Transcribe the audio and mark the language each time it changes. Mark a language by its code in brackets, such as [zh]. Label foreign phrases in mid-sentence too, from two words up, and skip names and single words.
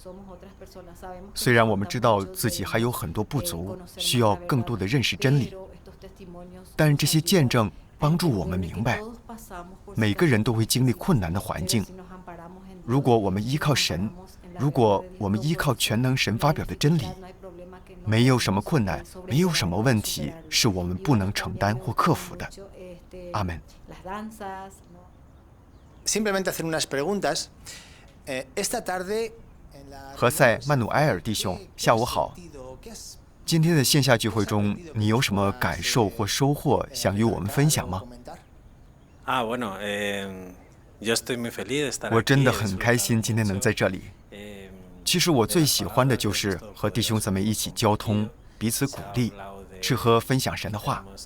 [zh] 虽然我们知道自己还有很多不足，需要更多的认识真理，但这些见证帮助我们明白，每个人都会经历困难的环境。如果我们依靠神，如果我们依靠全能神发表的真理，没有什么困难，没有什么问题是我们不能承担或克服的。阿门。 [es] Simplemente hacer unas preguntas. Esta tarde [zh] 何塞·曼努埃尔弟兄，下午好。今天的线下聚会中，你有什么感受或收获想与我们分享吗？我真的很开心今天能在这里。其实我最喜欢的就是和弟兄姊妹一起交通，彼此鼓励，吃喝分享神的话。